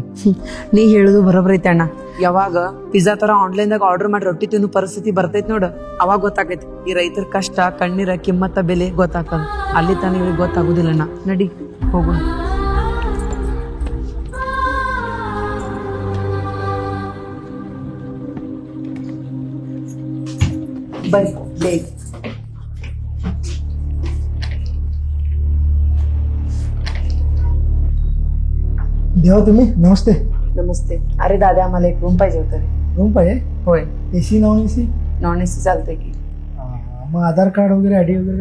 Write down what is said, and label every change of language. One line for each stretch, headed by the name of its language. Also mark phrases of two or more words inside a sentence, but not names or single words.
Kannada: ನೀ ಹೇಳುದು ಬರೋಬ್ಬರ ಐತೆ ಅಣ್ಣ ಯಾವಾಗ ಪಿಜ್ಜಾ ತರ ಆನ್ಲೈನ್ದಾಗ ಆರ್ಡರ್ ಮಾಡಿ ರೊಟ್ಟಿ ತಿನ್ನೋ ಪರಿಸ್ಥಿತಿ ಬರ್ತೈತಿ ನೋಡು ಅವಾಗ ಗೊತ್ತಾಗೈತಿ ಈ ರೈತರ ಕಷ್ಟ ಕಣ್ಣೀರ ಕಿಮ್ಮತ್ತ ಬೆಲೆ ಗೊತ್ತಾಗ್ತದ ಅಲ್ಲಿ ತಾನ ಇವ್ರಿಗೆ ಗೊತ್ತಾಗುದಿಲ್ಲ ಅಣ್ಣ ನಡಿ ಹೋಗೋಣ ಬರ್ರಿ ಬೇಗ
Marathi: देवा तुम्ही नमस्ते नमस्ते अरे दादा आम्हाला एक रूम पाहिजे होतं रे. रूम पाहिजे होय
English: AC non AC non AC
Marathi: चालतंय की मग आधार कार्ड वगैरे आयडी वगैरे